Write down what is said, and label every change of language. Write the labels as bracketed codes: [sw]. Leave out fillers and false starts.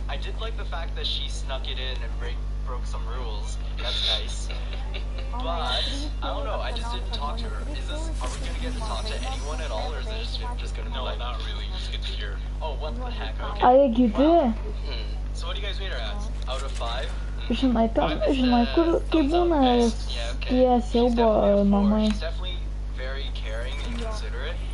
[en] I did like the fact that she snuck it in and broke some rules. That's nice. But, I don't know, I just didn't talk to her. Are we gonna get to talk to anyone at all, or is it just gonna be like... No, not really, you just get to hear. Oh, what the heck, okay. [lt] A jie gyvi? [en] So what do you guys rate her as? Out of 5? [lt] Žinai, kur kai būna tie siaubo namai. [en] She's definitely very caring and considerate.